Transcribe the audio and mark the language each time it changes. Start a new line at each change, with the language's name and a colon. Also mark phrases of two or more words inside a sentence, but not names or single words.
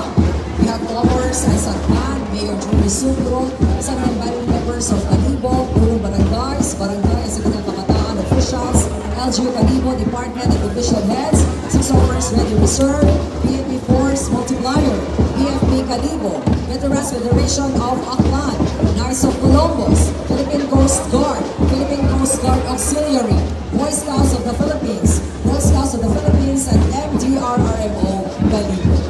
English: We have followers as Aklan, Mayor Juris Sucro, Sangguniang Bayan members of Kalibo, Purong Barangays, Barangay and Sangguniang Kabataan officials, LGU Kalibo Department and Division Heads, 6 offers ready reserve, PNP Force Multiplier, PFP Kalibo, Veterans Federation of Aklan, Knights of Columbus, Philippine Coast Guard, Philippine Coast Guard Auxiliary, Boy Scouts of the Philippines, Girl Scouts of the Philippines, and MDRRMO Kalibo.